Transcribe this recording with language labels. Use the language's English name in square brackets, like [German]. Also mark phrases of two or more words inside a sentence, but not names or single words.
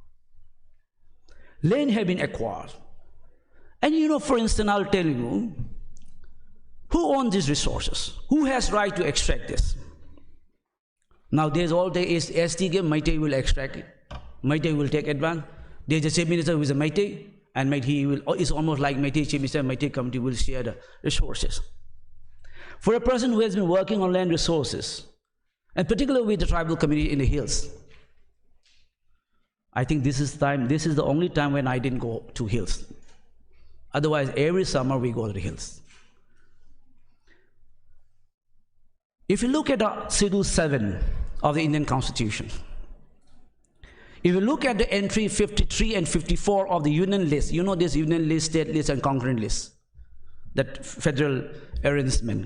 [English] Land have been acquired. And for instance, I'll tell you, who owns these resources? Who has right to extract this? Now there's all the ST game, Meitei will extract it. Meitei will take advantage. There's a chief minister who is a Meitei, and it's almost like Meitei chief minister, Meitei committee will share the resources. For a person who has been working on land resources, and particularly with the tribal community in the hills, I think this is the only time when I didn't go to hills. Otherwise, every summer we go to the hills. If you look at Schedule 7 of the Indian Constitution, if you look at the entry 53 and 54 of the Union list, this Union list, state list, and concurrent list, that federal arrangement.